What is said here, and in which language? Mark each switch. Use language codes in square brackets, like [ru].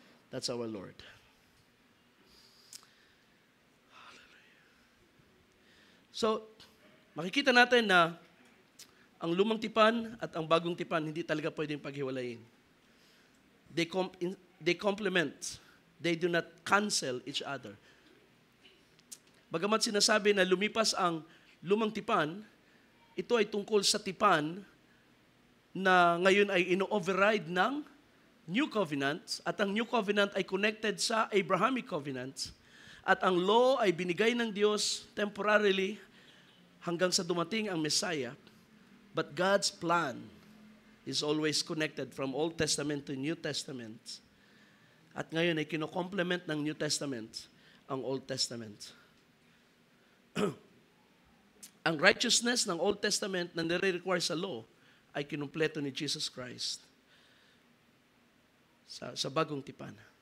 [en] That's our Lord. [tl] Hallelujah. So, makikita natin na ang lumang tipan at ang bagong tipan hindi talaga pwedeng paghiwalayin. [en] They complement. They do not cancel each other. [tl] Bagamat sinasabi na lumipas ang lumang tipan, ito ay tungkol sa tipan na ngayon ay ino-override ng New Covenant at ang New Covenant ay connected sa Abrahamic Covenant at ang law ay binigay ng Diyos temporarily hanggang sa dumating ang Messiah. [en] But God's plan is always connected from Old Testament to New Testament. [tl] At ngayon ay kino-complement ng New Testament ang Old Testament. Ang righteousness ng Old Testament na nire-require sa law ay kinumpleto ni Jesus Christ sa bagong tipan.